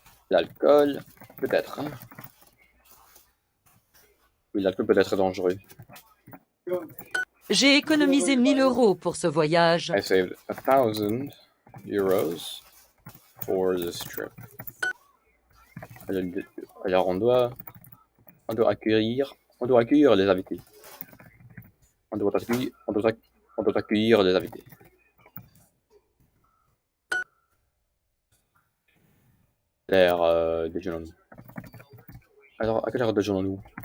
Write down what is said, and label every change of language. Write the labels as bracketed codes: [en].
[fr] L'alcool, peut-être. Hein. Oui, l'alcool peut être dangereux. J'ai économisé 1000 euros pour ce voyage. [en] I saved 1,000 euros for this trip. [fr] Alors on doit accueillir les invités. On doit accueillir les invités. Déjeunons-nous. Alors, à quelle heure déjeunons-nous?